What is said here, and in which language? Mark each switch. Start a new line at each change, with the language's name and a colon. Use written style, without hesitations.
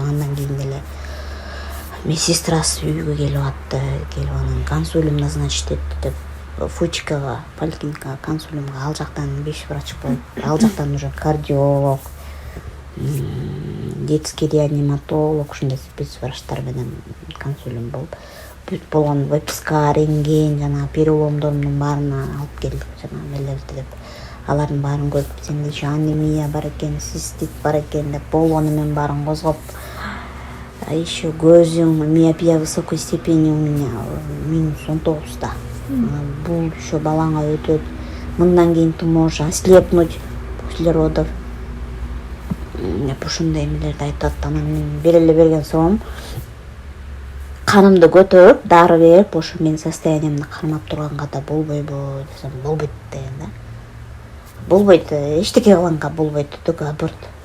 Kyrgyz: Андан кийин эле медсестрасы үйгө келип атты, келип анан консулиум назначить этти деп Фучикага, поликлиникага, консулиумга, ал жактан 5 врач болуп, ал жактан уже кардиолог, детский реаниматолог, ушундай спецврачтар менен консулиум болуп, бүт болгон выписка, рентген, жана переломдордун баарын алып келдик, жана эмелерди деп. Алардын баарын көрүп, сенде еще анемия бар экен, цистит бар экен деп болгону менен баарын козгоп, а еще көзүң,
Russian: миопия высокой степени у меня -19.
Kyrgyz: Бул еще балаңа өтөт. Мындан кийин
Russian: ты можешь ослепнуть после родов.
Kyrgyz: Ушундай эмелерди айтат. Анан мен бере берген соң канымды көтөрүп, дары берип, ошо менин состояниемди кармап турганга да болбойбу десем, болбойт деген да. Болбойт, эчтеке кылганга болбойт,
Russian: только аборт.